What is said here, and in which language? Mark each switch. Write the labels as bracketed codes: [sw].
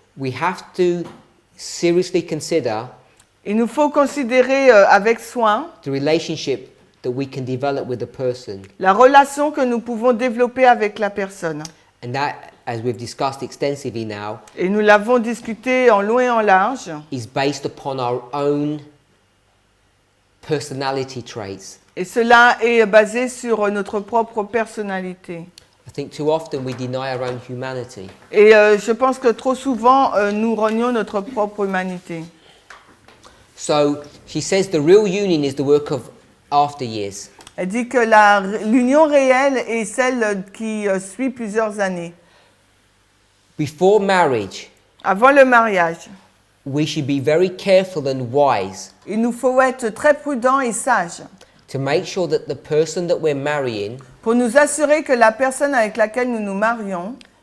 [en] We have to seriously consider [fr] Il nous faut considérer avec soin [en] the relationship that we can develop with the person. [fr] la relation que nous pouvons développer avec la personne. [en] And that, as we've discussed extensively now, [fr] Et nous l'avons discuté en long et en large. [en] is based upon our own personality traits. [fr] Et cela est basé sur notre propre personnalité. [en] I think too often we deny our own humanity. [fr] Et je pense que trop souvent, nous renions notre propre humanité. [en] So she says the real union is the work of after years. [fr] Elle dit que l'union réelle est celle qui suit plusieurs années. [en] Before marriage, [fr] Avant le mariage, [en] we should be very careful and wise [fr] il nous faut être très prudents et sages [en] to make sure that the person that we're marrying [fr] pour nous assurer que la personne avec laquelle nous nous marions